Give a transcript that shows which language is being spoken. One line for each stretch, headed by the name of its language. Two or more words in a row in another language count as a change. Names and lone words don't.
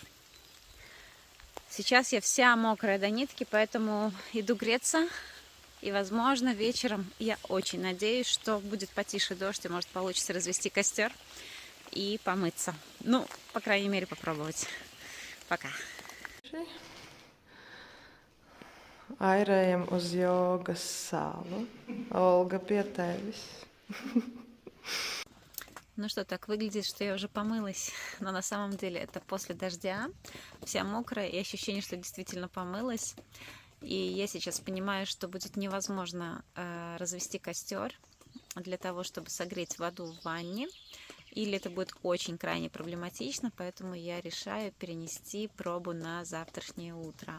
Russian: Сейчас я вся мокрая до нитки, поэтому иду греться. И, возможно, вечером я очень надеюсь, что будет потише дождь, и может получится развести костер и помыться. Ну, по крайней мере, попробовать. Пока.
Latvian: Airējam uz jogas salu. Olga, pie tevis.
Russian: Ну что, так выглядит, что я уже помылась, но на самом деле это после дождя, вся мокрая, и ощущение, что действительно помылась. И я сейчас понимаю, что будет невозможно развести костер для того, чтобы согреть воду в ванне, или это будет очень крайне проблематично, поэтому я решаю перенести пробу на завтрашнее утро.